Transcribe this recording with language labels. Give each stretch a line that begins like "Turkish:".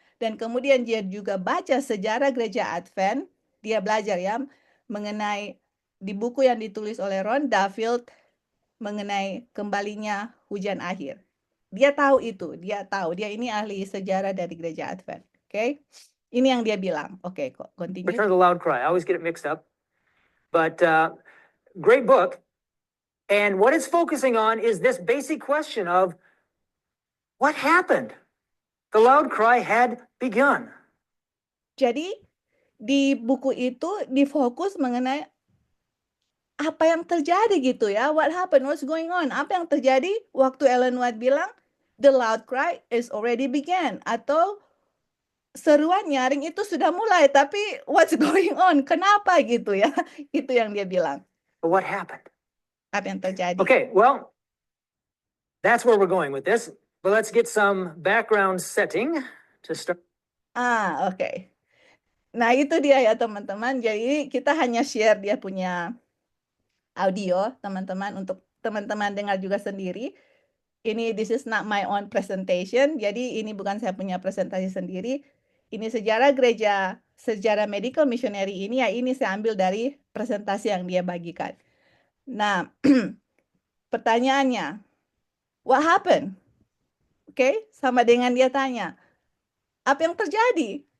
Indonesian: Dan kemudian dia juga baca sejarah Gereja Advent. Dia belajar ya mengenai di buku yang ditulis oleh Ron Duffield mengenai kembalinya hujan akhir. Dia tahu itu, dia ini ahli sejarah dari Gereja Advent. Oke. Ini yang dia bilang. Oke, continue.
English: Return of the Loud Cry. I always get it mixed up. But great book. And what it's focusing on is this basic question of what happened? The loud cry had begun.
Indonesian: Jadi di buku itu difokus mengenai apa yang terjadi gitu ya.
English: What happened? What's going on? Apa yang terjadi waktu Ellen White bilang the loud cry is already began, atau seruan nyaring itu sudah mulai, tapi what's going on?
Indonesian: Kenapa gitu ya? Itu yang dia bilang.
English: What happened?
Indonesian: Apa yang terjadi?
English: Okay, well, that's where we're going with this. But let's get some background setting to start.
Indonesian: Oke. Nah, itu dia ya teman-teman. Jadi kita hanya share dia punya audio, teman-teman, untuk teman-teman dengar juga sendiri.
English: This is not my own presentation.
Indonesian: Jadi ini bukan saya punya presentasi sendiri. Ini sejarah gereja, sejarah medical missionary ini ya, ini saya ambil dari presentasi yang dia bagikan. Nah, pertanyaannya, what happened? Oke, sama dengan dia tanya, apa yang terjadi?